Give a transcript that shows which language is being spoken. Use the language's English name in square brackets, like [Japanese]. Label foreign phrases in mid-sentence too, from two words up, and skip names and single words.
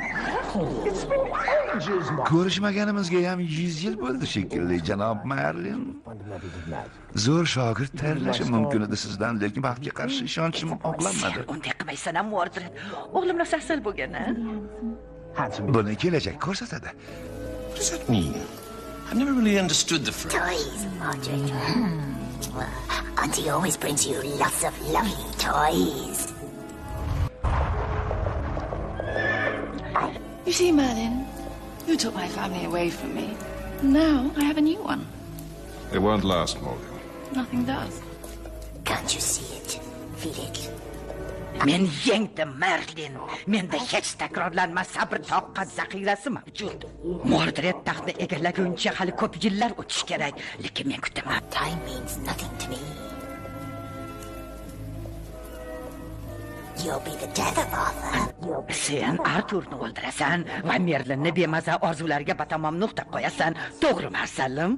[Uzbek] Ko'rishmaganimizga ham 100 yil bo'ldi shekilli, janob Merlin. Zo'r shogird tayyorlashim mumkin edi sizdan, lekin baxtga qarshi ishonchim oqlanmadi. Unday qilmaysan, Mordred. O'g'lim asal bo'lgan-a? Buni kelajak ko'rsatadi. [English] What does that mean? I've never really understood the phrase. Toys, Mordred. Well, Auntie always brings you lots of lovely toys. You see, Merlin, you took my family away from me. Now I have a new one. It won't last, Morgan. Nothing does. Can't you see it? Feel it? [Uzbek] Men yengdim, Merlin. Menda hech takrorlanmas sabr toqat zaxirasi mavjud. Mordred taxtni egallaguncha hali ko'p yillar o'tish kerak, lekin men kutaman. [English] Time means nothing to me. You'll be the death of Arthur. [Uzbek] Sen Arturni o'ldirasan va Merlinni bemaza orzularga batamom nuqta qo'yasan. To'g'rimi, Arsalim?